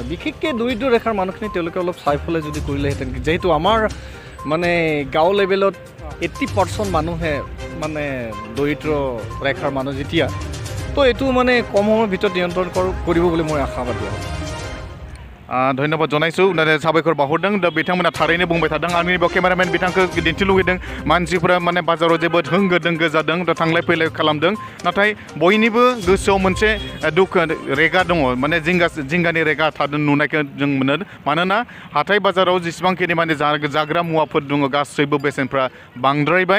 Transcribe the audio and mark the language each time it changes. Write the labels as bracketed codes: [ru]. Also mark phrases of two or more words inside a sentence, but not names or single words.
[as] বিশেষকৈ দৰিদ্ৰ ৰেখাৰ মানুহখিনি তেওঁলোকে অলপ চাই পেলাই যদি কৰিলেহেঁতেন, যিহেতু আমাৰ মানে গাঁও লেভেলত 80% মানুহে মানে দৰিদ্ৰ ৰেখাৰ মানুহ যেতিয়া, তো এইটো মানে কম সময়ৰ ভিতৰত নিয়ন্ত্ৰণ কৰিব বুলি মই আশাবাদী। ধন্যবাদ জানাইছো [brx] সাबायखर बावहरदों। दा बिथांमोना थारैनो बुंबाय थादों। आंनि केमेरामेन बिथांखौ दिन्थिनो लुगैदों मानसिफोरा माने बाजाराव जोबोद होंगो दोंगो जादों, दा थांलाय फैलाय खालामदों। नाथाय बयनिबो गोसोआव मोनसे दुख रेगा दङ, माने जिंगानि रेगा थादों नुनायखौ जों मोनो। मानोना हाथाय बाजाराव जेसेबांखिनि माने जाग्रा मुवाफोर दङ गासैबो बेसेनफ्रा बांद्रायबाय।